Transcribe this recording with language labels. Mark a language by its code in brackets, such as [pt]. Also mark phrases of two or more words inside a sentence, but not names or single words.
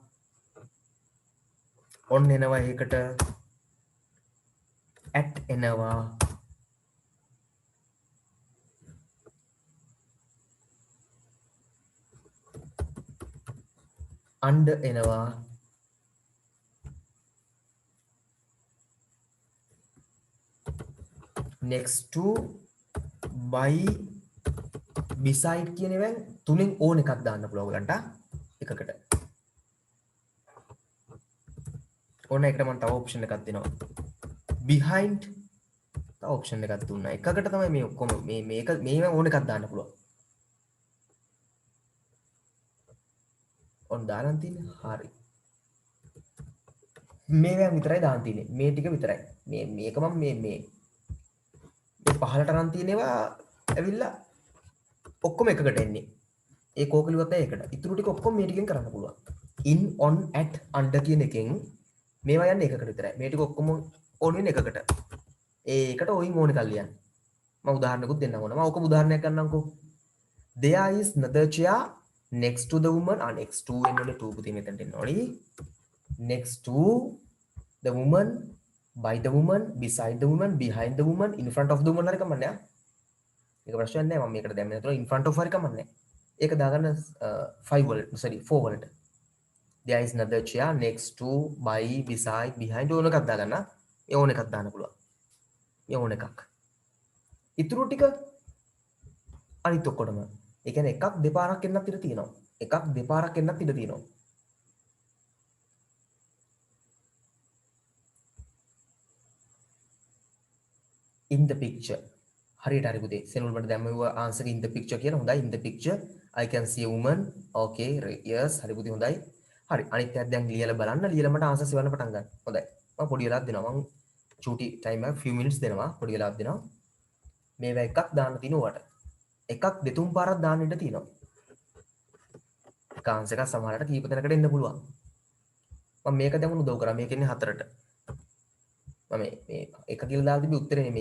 [si] ඔන් එනවා ඒකට. ඇට් එනවා. අන්ඩ එනවා. [en] next to by beside [si] කියන ඒවායින් තුනෙන් ඕන එකක් දාන්න පුළුවන් ඔයගලන්ට එකකට. ඕන එකට මම තව ඔප්ෂන් එකක් දෙනවා. behind තව ඔප්ෂන් එකක් දුන්නා. එකකට තමයි මේ ඔක්කොම මේක ඕන එකක් දාන්න පුළුවන්. ඔන්න දාන්න තියෙන්නේ. හරි. මේවා විතරයි දාන්න තියෙන්නේ. මේ ටික විතරයි. මේක මම මේ පහලට අරන් තියෙනවා ඇවිල්ලා ඔක්කොම එකකට එන්නේ. ඒ කෝක ලිව්වත් ඒකට. ඉතුරු ටික ඔක්කොම මේ ටිකෙන් කරන්න පුළුවන්. [en] in on at under [si] කියන එකෙන් මේවා යන්නේ එකකට විතරයි. මේ ටික ඔක්කොම ඕන වෙන එකකට. ඒකට ඔයින් ඕන එකක් ලියන්න. මම උදාහරණයකුත් දෙන්නම් ඕන. මම ඔක උදාහරණයක් ගන්නම්කෝ. [en] There is another chair next to the woman. next to [si] එන්නනේ to පුතේ මෙතනට එන්න ඕනි. [en] next to the woman, by the woman, beside the woman, behind the woman, in front of the woman [si] හරි කමන්නේ. මේක ප්‍රශ්නයක් නෑ. මම මේකට දැම්මේ නැතුව [en] in front of [si] හරි කමන්නේ. ඒක දාගන්න 5 වලට sorry 4 වලට. [en] There is another chair next to, by, beside, behind [si] ඕන එකක් දාගන්න. ඒ ඕන එකක් දාන්න පුළුවන්. මේ ඕන එකක්. ඉතුරු ටික අනිත් ඔක්කොටම. ඒ කියන්නේ එකක් දෙපාරක් එන්නත් ඉඩ තියෙනවා. එකක් දෙපාරක් එන්නත් ඉඩ තියෙනවා. [en] in the picture. [si] හරියට හරි පුතේ. සෙනුල් මට දැම්මව ආන්සර් [en] in the picture [si] කියලා. හොඳයි. [en] in the picture I can see a woman. okay yes [si] හරි පුතේ හොඳයි. හරි අනිත් පැත්ත දැන් ලියලා බලන්න. ලියලා මට ආන්සර්ස් එවන්න පටන් ගන්න. හොඳයි. මම පොඩි වෙලාවක් දෙනවා. මම චූටි ටයිම් එක [en] few minutes [si] දෙනවා. පොඩි වෙලාවක් දෙනවා. මේවා එකක් දාන්න තිනුවට. එකක් දෙතුන් පාරක් දාන්න ඉඩ තියෙනවා. එක ආන්සර් එකක් සමහරකට කීප දෙනකට එන්න පුළුවන්. මම මේක දැන් උදව් කරා. මේක ඉන්නේ 4ට. මම මේ එක කියලා දාලා තිබි උත්තරේ නෙමෙයි.